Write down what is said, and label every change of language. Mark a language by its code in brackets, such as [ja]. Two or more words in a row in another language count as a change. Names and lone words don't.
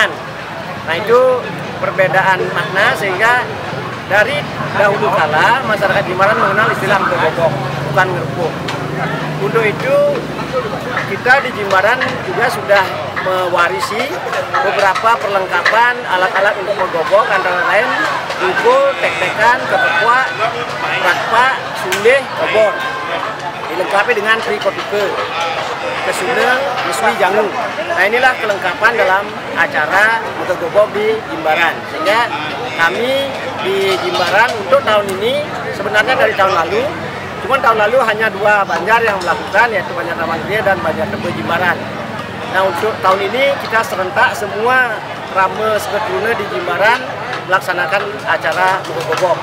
[id] Nah itu perbedaan makna sehingga dari dahulu kala masyarakat Jimbaran mengenal istilah Magegobok, bukan ngerupuk. Untuk itu kita di Jimbaran juga sudah mewarisi beberapa perlengkapan alat-alat untuk Magegobok, antara lain dukul, tek-tekan, kekepuak, prakpak, sundeh, obor. Dilengkapi dengan trikotuke, kesuna, mesui jangu. Nah inilah kelengkapan dalam acara Magegobok di Jimbaran. Sehingga kami di Jimbaran untuk tahun ini sebenarnya dari tahun lalu, cuman tahun lalu hanya 2 banjar yang melakukan, yaitu Banjar Taman Gria dan Banjar Tebe Jimbaran. Nah untuk tahun ini kita serentak semua Rame Seketrune di Jimbaran melaksanakan acara Magegobok.